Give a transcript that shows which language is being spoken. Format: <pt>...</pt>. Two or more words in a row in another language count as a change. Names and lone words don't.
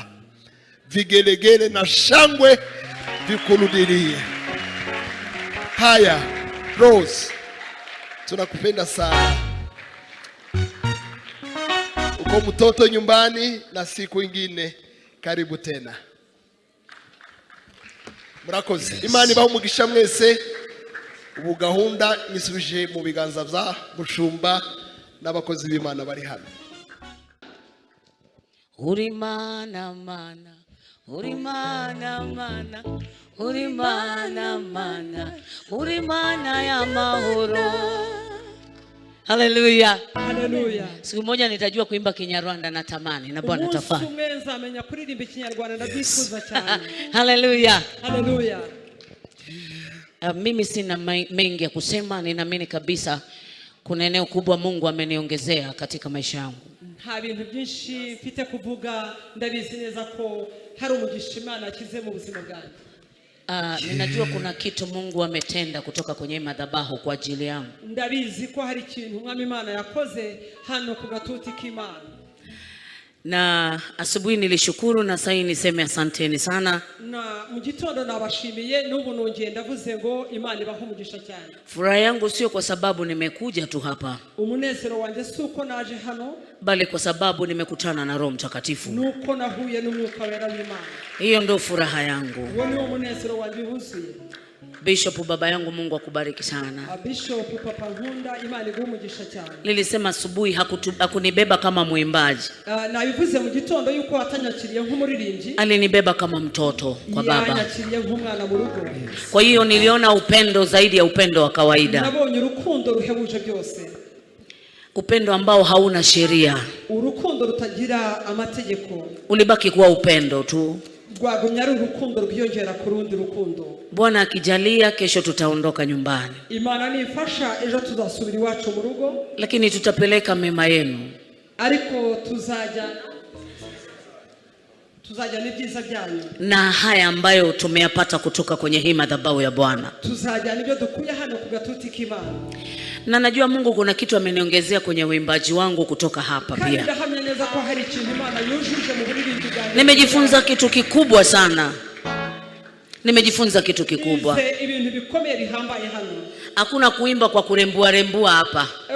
<sw>Vigelegele na shangwe vikurudilie. Haya, Rose, tunakupenda sana. Uko mtoto nyumbani na siku ingine karibu tena.</sw> <rw>Murakoze. Imana ibahe mwese. Ubu gahunda nisubije mu biganza bya Mushumba n'abakozi b'Imana bari hano. Uri mana mana, uri mana mana, uri mana mana, uri mana ya mahoro. Haleluya. Haleluya.</rw> <sw>Siku moja nitajua kuimba Kinyarwanda, natamani na Bwana tafanya.</sw> <rw>Umunsi amenya kuririmba Kinyarwanda ndabyifuza cyane. Haleluya. Haleluya.</rw> <sw>Mimi sina mengi ya kusema, ninaamini kabisa kuna eneo kubwa Mungu ameniongezea katika maisha yangu.</sw> <rw>Nta bintu byinshi mfite kuvuga, ndabizi neza ko hari umugisha Imana akize mu buzima bwanjye.</rw> <sw>Ninajua kuna kitu Mungu ametenda kutoka kwenye madhabahu kwa ajili yangu.</sw> <rw>Ndabizi ko hari ikintu Mwami Imana yakoze hano ku gatuti k'Imana.</rw> <sw>Na asubuhi nilishukuru na sasa niseme asanteni sana.</sw> <rw>Na mu gitondo nabashimiye, n'ubu nongeye ndavuze ngo Imana ibahe umugisha cyane.</rw> <sw>Furaha yangu sio kwa sababu nimekuja tu hapa,</sw> <rw>Umunezero wanjye suko naje hano,</rw> <sw>bali kwa sababu nimekutana na Roho Mtakatifu.</sw> <rw>nuko nahuye n'Umwuka Wera w'Imana.</rw> <sw>Hiyo ndio furaha yangu.</sw> <rw>Uwo ni umunezero wanjye wuzuye.</rw> <sw>Bishop baba yangu, Mungu akubariki sana.</sw> <rw>Bishop Papa Nkunda, Imana iguhe umugisha cyane.</rw> <sw>Nilisema asubuhi hakunibeba kama mwimbaji.</sw> <rw>Nabivuze mu gitondo yuko atanyakiriye nk'umuririmbyi.</rw> <sw>Alinibeba kama mtoto kwa baba.</sw> <rw>Yanyakiriye nk'umwana mu rugo.</rw> <sw>Kwa hiyo niliona upendo zaidi ya upendo wa kawaida.</sw> <rw>Nabonye urukundo ruhebuje byose.</rw> <sw>Upendo ambao hauna sheria.</sw> <rw>Urukundo rutagira amategeko.</rw> <sw>Ulibaki kuwa upendo tu.</sw> <rw>Rwagumya urukundo rwiyongera ku rundi rukundo.</rw> <sw>Bwana akijalia kesho tutaondoka nyumbani.</sw> <rw>Imana nifasha ejo tuzasubira iwacu mu rugo.</rw> <sw>Lakini tutapeleka mema yenu.</sw> <rw>Ariko tuzajya n'ibyiza byanyu.</rw> <sw>Na haya ambayo tumeyapata kutoka kwenye hii madhabahu ya Bwana.</sw> <rw>Tuzajya nibyo dukuye hano ku gatuti k'Imana.</rw> <sw>Na najua Mungu kuna kitu ameniongezea kwenye uimbaji wangu kutoka hapa pia. Nimejifunza kitu kikubwa sana. Nimejifunza kitu kikubwa. Hakuna kuimba kwa kurembua hapa.</sw>